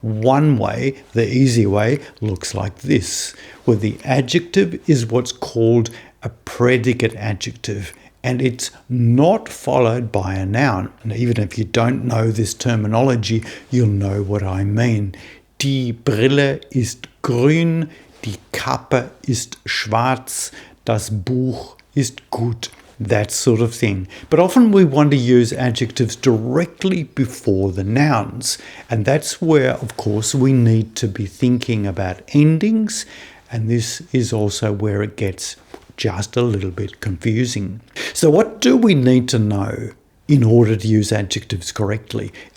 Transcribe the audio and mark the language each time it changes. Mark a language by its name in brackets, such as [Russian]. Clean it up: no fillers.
[English] One way, the easy way, looks like this, where the adjective is what's called a predicate adjective, and it's not followed by a noun. And even if you don't know this terminology, you'll know what I mean. [German] Die Brille ist grün, die Kappe ist schwarz, das Buch ist gut. [English] That sort of thing. But often we want to use adjectives directly before the nouns, and that's where, of course, we need to be thinking about endings. And this is also where it gets just a little bit confusing. So what do we need to know in order to use adjectives correctly?